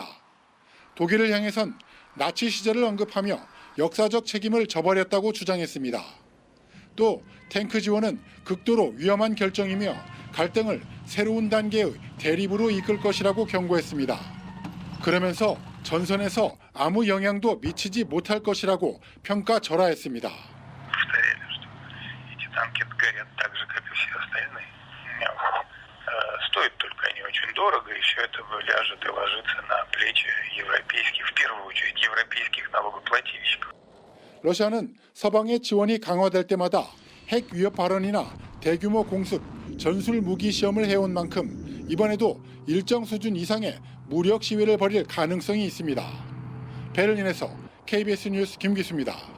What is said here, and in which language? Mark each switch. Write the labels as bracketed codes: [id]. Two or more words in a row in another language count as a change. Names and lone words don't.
[ko] 독일을 향해선 나치 시절을 언급하며 역사적 책임을 져버렸다고 주장했습니다. 또 탱크 지원은 극도로 위험한 결정이며 갈등을 새로운 단계의 대립으로 이끌 것이라고 경고했습니다. 그러면서 전선에서 아무 영향도 미치지 못할 것이라고 평가절하했습니다. [ru] Стоит только они очень дорого, и все это ляжет и ложится на плечи европейских, в первую очередь, европейских налогоплательщиков. [ko] 러시아는 서방의 지원이 강화될 때마다 핵 위협 발언이나 대규모 공습, 전술 무기 시험을 해온 만큼 이번에도 일정 수준 이상의 무력 시위를 벌일 가능성이 있습니다. 베를린에서 KBS 뉴스 김기수입니다.